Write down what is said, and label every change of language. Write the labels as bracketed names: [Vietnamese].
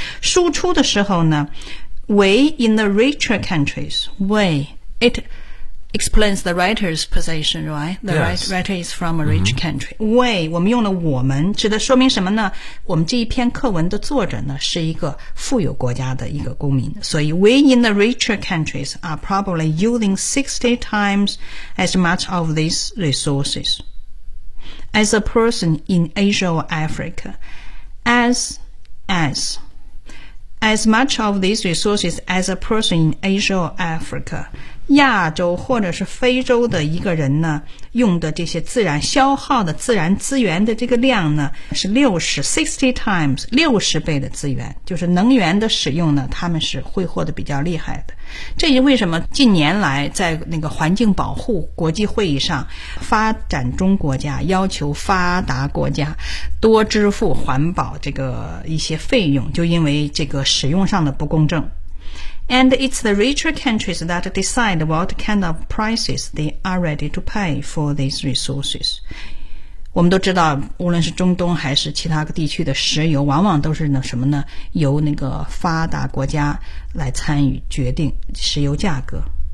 [Chinese] 输出的时候呢， [English] we in the richer countries, we, it explains the writer's position, right? The、 yes. writer is from a rich country. [Chinese] We, 我们用了我们，指的说明什么呢？我们这一篇课文的作者呢，是一个富有国家的一个公民。 [English] 所以 we in the richer countries are probably using 60 times as much of these resources. As a person in Asia or Africa, as much of these resources as a person in Asia or Africa, [Chinese] 亚洲或者是非洲的一个人呢，用的这些自然消耗的自然资源的这个量呢，是 [English] 60 times [Chinese] 60倍的资源，就是能源的使用呢，他们是挥霍的比较厉害的。这也为什么近年来在那个环境保护国际会议上，发展中国家要求发达国家多支付环保这个一些费用，就因为这个使用上的不公正。 [English] And it's the richer countries that decide what kind of prices they are ready to pay for these resources. [Chinese] 我们都知道，无论是中东还是其他地区的石油，往往都是那什么呢？由那个发达国家来参与决定石油价格。